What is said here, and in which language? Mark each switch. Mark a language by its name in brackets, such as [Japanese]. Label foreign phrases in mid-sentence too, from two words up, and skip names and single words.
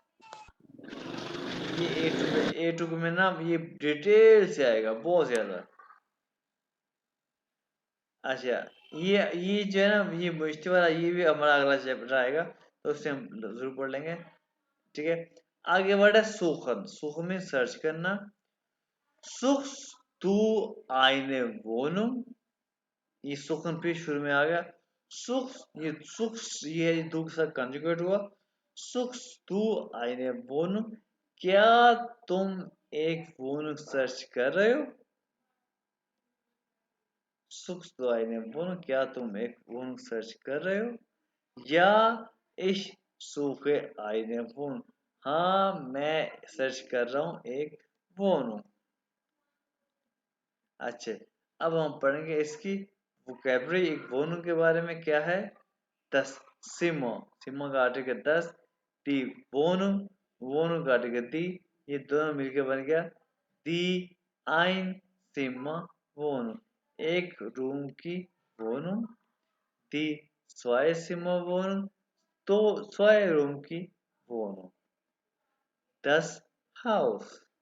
[Hindi] ये A2 में ना ये डिटेल से आएगा बहुत ज्यादा। अच्छा, ये जो है ना, ये मुश्किल वाला, ये भी हमारा अगला चैप्टर आएगा, तो उससे हम जरूर पढ़ लेंगे, ठीक है। आगे बढ़ा सुखन, सुख में सर्च करना, [German] suchst du eine Wohnung, [Hindi] ये सुखन फिर शुरू में आ गया, सुख, ये दो के साथ कंजुगेट हुआ, [German] suchst du eine Wohnung, [Hindi] क्या तुम एक वोनूं सर्च कर रहे हो, [German] suchst du eine Wohnung, [Hindi] क्या तुम एक वोनूं सर्च कर रहे हो, या [German] ich suche eine Wohnung, [Hindi] हाँ मैं सर्च कर रहा हूँ एक वोनूं। अच्छा, अब हम पढ़ेंगे इसकी वोकैबुलरी, एक वोनू के बारे में क्या है, दस, सिमो, सिमो का आर्टिकल 10, [German] die Wohnung, [Hindi] वोनू का आर्टिकल दी, ये दोनों मिलके बन गया [German] die ein Zimmer Wohnung, [Hindi] एक रूम की Wohnung, [German] die zwei Zimmer Wohnung, [Hindi] तो zwei रूम की Wohnung, [German] das Haus,